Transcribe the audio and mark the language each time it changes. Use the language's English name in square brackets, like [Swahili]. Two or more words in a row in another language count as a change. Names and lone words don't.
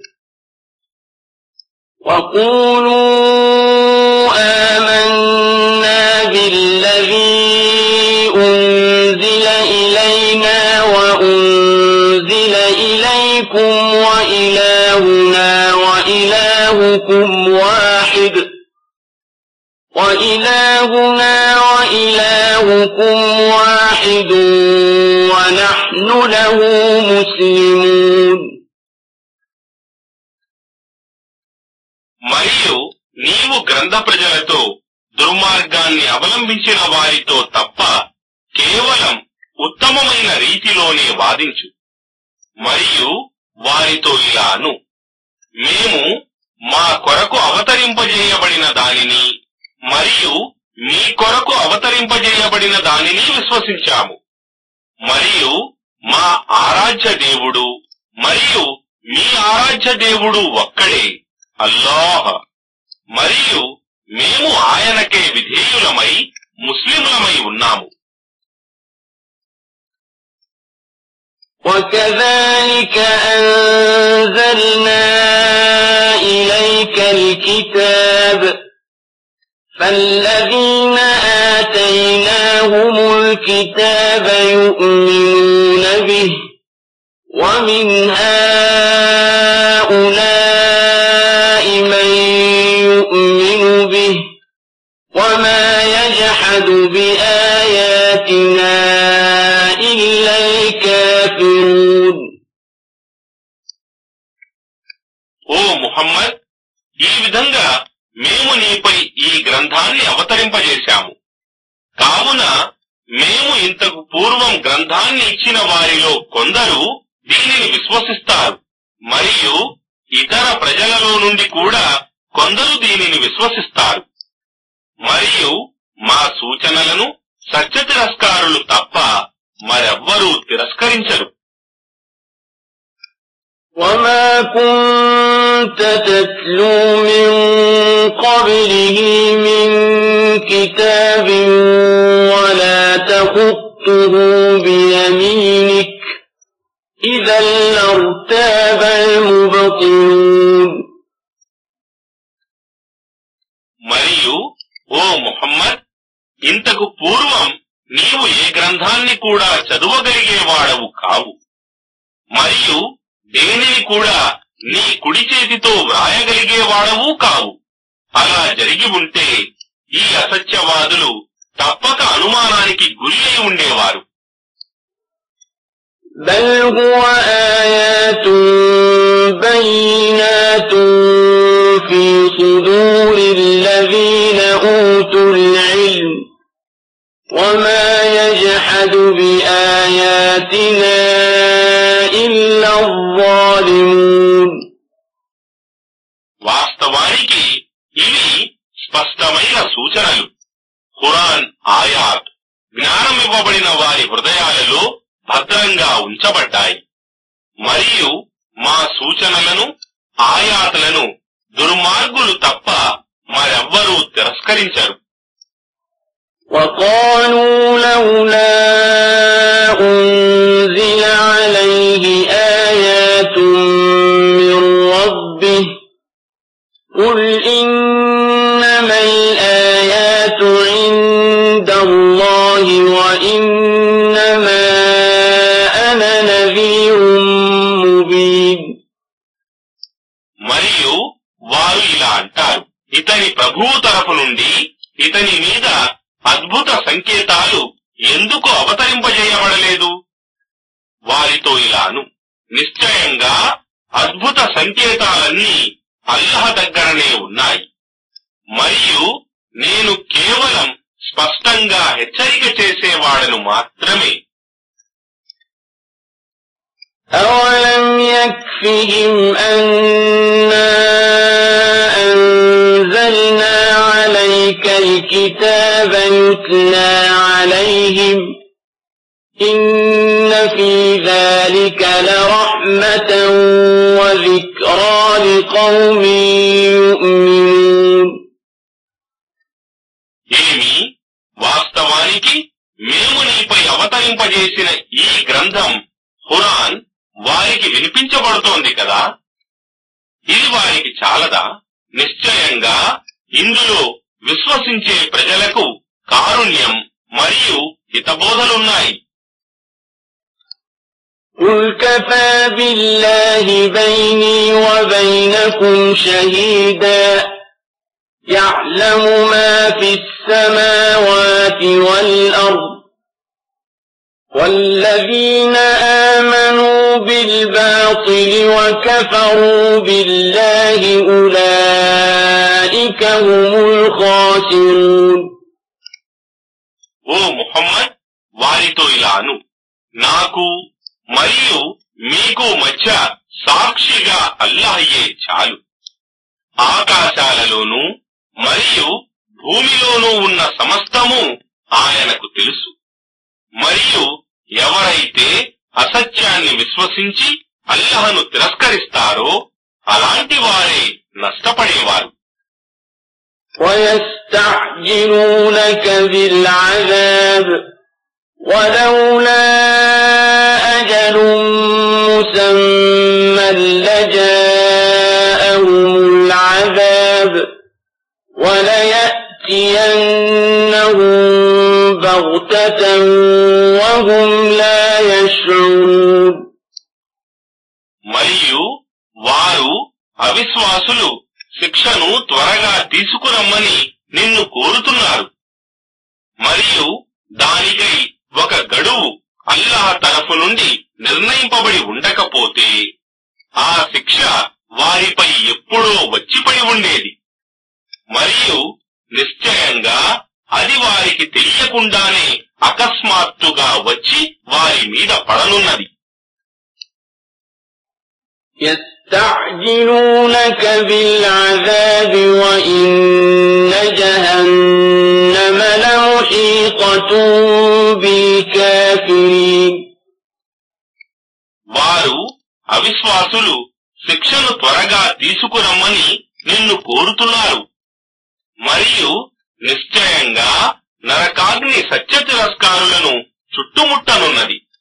[Arabic] وَقُولُوا آمَنَّا بِالَّذِي أُنزِلَ إِلَيْنَا وَأُنزِلَ إِلَيْكُمْ وَإِلَٰهُنَا وَإِلَٰهُكُمْ واحد وَنَحْنُ لَهُ مُسْلِمُونَ. [Telugu] మరియు నీవు గ్రంథ ప్రజలతో దుర్మార్గాన్ని అవలంబించిన వారితో తప్ప కేవలం ఉత్తమమైన రీతిలోనే వాదించు, మరియు వారితో ఇలా అను: మేము మా కొరకు అవతరింపజేయబడిన దానిని మరియు మీ కొరకు అవతరింపజేయబడిన దానిని విశ్వసించాము, మరియు మా ఆరాధ్య దేవుడు మరియు మీ ఆరాధ్య దేవుడు ఒక్కడే, అల్లాహ్. మరియు మేము ఆయనకే విధేయులమై ముస్లిములమై ఉన్నాము. [Arabic] وَكَذَلِكَ أَنزَلْنَا إِلَيْكَ الْكِتَابَ فَالَّذِينَ آتَيْنَاهُمُ الْكِتَابَ يُؤْمِنُونَ بِهِ وَمِنْ هَؤُلَاءِ مَن يُؤْمِنُ بِهِ وَمَا يَجْحَدُ بِآيَاتِنَا إِلَّا الْكَافِرُونَ. [Telugu] ఓ ముహమ్మద్, ఈ విధంగా మేము నీపై ఈ గ్రంథాన్ని అవతరింపజేశాము. కావున మేము ఇంతకు పూర్వం గ్రంథాన్ని ఇచ్చిన వారిలో కొందరు దీనిని విశ్వసిస్తారు, మరియు ఇతర ప్రజలలో నుండి కూడా కొందరు దీనిని విశ్వసిస్తారు. మరియు మా సూచనలను సత్య తిరస్కారులు తప్ప మరెవ్వరూ తిరస్కరించరు. [Arabic] وما كنت تتلو من قبله من كتاب ولا تخطه بيمينك إذا لارتاب المبطلون. [Telugu] మరియు ఓ ముహమ్మద్, ఇంతకు పూర్వం నీవు ఏ గ్రంథాన్ని కూడా చదువగలిగేవాడవు కావు, మరియు దేనిని కూడా నీ కుడి చేతితో వ్రాయగలిగేవాడవు కావు. అలా జరిగి ఉంటే ఈ అసత్యవాదులు తప్పక అనుమానానికి గురి అయి ఉండేవారు. [Arabic] بل هو آيات بينات في صدور الذين أوتوا العلم وما يجحد بآياتنا إلا الظالمون. [Telugu] వాస్తవానికి ఇవి స్పష్టమైన సూచనలు, ఖురాన్ ఆయాత్ జ్ఞానమివ్వబడిన వారి హృదయాలలో భద్రంగా ఉంచబడ్డాయి. మరియు మా సూచనలను ఆయాతులను దుర్మార్గులు తప్ప మరెవ్వరూ తిరస్కరించరు. [Arabic] وقالوا لولا أنزل عليه آيات من ربه قل إنما الآيات عند الله وإنما أنا نذير مبين. [Telugu] మరియు వారు ఇలా అంటారు, ఇతని ప్రభువు తరపు నుండి ఇతని మీద అద్భుత సంకేతాలు ఎందుకు అవతరింపజేయబడలేదు? వారితో ఇలాను, నిశ్చయంగా అద్భుత సంకేతాలన్నీ అల్లాహ్ దగ్గరనే ఉన్నాయి, మరియు నేను కేవలం స్పష్టంగా హెచ్చరిక చేసేవాడను మాత్రమే. [Arabic] أولم يكفهم أنا أنزلنا عليك الكتاب يتلى عليهم إن في ذلك لرحمة وذكرى لقوم يؤمنون. [Telugu] ఏమి వాస్తవానికి మేము నీపై అవతరింపజేసిన ఈ గ్రంథం ఖురాన్ వారికి వినిపించబడుతోంది కదా, ఇది వారికి చాలదా? నిశ్చయంగా ఇందులో విశ్వసించే ప్రజలకు కారుణ్యం మరియు హితబోధలున్నాయి. [Arabic] قل كفى بالله بيني وبينكم شهيدا يعلم ما في السماوات والأرض والذين آمنوا بالباطل وكفروا بالله أولئك هم الخاسرون. [Telugu] ఓ ముహమ్మద్, వారితో ఇలాను, నాకు మరియు మీకు మధ్య సాక్షిగా అల్లాహయే చాలు. ఆకాశాలలోనూ మరియు భూమిలోనూ ఉన్న సమస్తము ఆయనకు తెలుసు. మరియు ఎవరైతే అసత్యాన్ని విశ్వసించి అల్లాహను తిరస్కరిస్తారో అలాంటి వారే నష్టపడేవారు. [Arabic] وَيَسْتَعْجِلُونَكَ بِالْعَذَابِ وَلَوْلَا أَجَلٌ مُّسَمًّى لَّجَاءَهُمُ الْعَذَابُ وَلَيَأْتِيَنَّهُم بَغْتَةً وَهُمْ لَا يَشْعُرُونَ. [Telugu] మరియు వారు అవిశ్వాసులు శిక్షను త్వరగా తీసుకురమ్మని నిన్ను కోరుతున్నారు. మరియు దానికై ఒక గడువు అల్లాహ్ తరఫు నుండి నిర్ణయింపబడి ఉండకపోతే ఆ శిక్ష వారిపై ఎప్పుడో వచ్చిపడి ఉండేది. మరియు నిశ్చయంగా అది వారికి తెలియకుండానే అకస్మాత్తుగా వచ్చి వారి మీద పడనున్నది. [Arabic] يستعجلونك بالعذاب وإن جهنم لمحيطة بالكافرين [Telugu] వారు అవిశ్వాసులు శిక్షను త్వరగా తీసుకురమ్మని నిన్ను కోరుతున్నారు మరియు నిశ్చయంగా నరకాగ్ని సత్య తిరస్కారులను చుట్టుముట్టనున్నది.